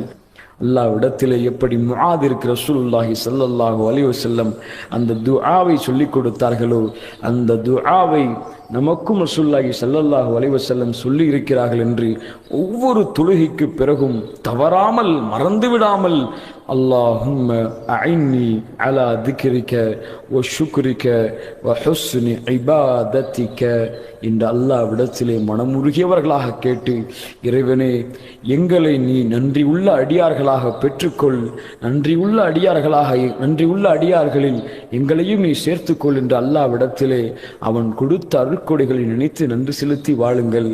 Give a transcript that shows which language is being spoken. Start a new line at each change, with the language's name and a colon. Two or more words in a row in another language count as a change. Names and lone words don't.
Tamil: அல்லாஹ்விடத்திலே எப்படி முஆதிற்கு
Arabic: رسول الله صلى الله عليه وسلم
Tamil: அந்த துஆவை சொல்லிக் கொடுத்தார்களோ, அந்த துஆவை நமக்கும்
Arabic: رسول الله صلى الله عليه وسلم
Tamil: சொல்லி இருக்கிறார்கள் என்று ஒவ்வொரு தொழுகைக்கு பிறகும் தவறாமல், மறந்து விடாமல்
Arabic: اللهم أعني على ذكرك وشكرك وحسن عبادتك
Tamil: இந்த அல்லாஹ்விடத்திலே மனமுருகியவர்களாக கேட்டு, இறைவனே எங்களை நீ நன்றி உள்ள அடியார்களாக பெற்றுக்கொள், நன்றி உள்ள அடியார்களில் எங்களையும் நீ சேர்த்துக்கொள் என்று அல்லாஹ்விடத்திலே அவன் கொடுத்த அருட்கொடைகளை நினைத்து நன்றி செலுத்தி வாழுங்கள்.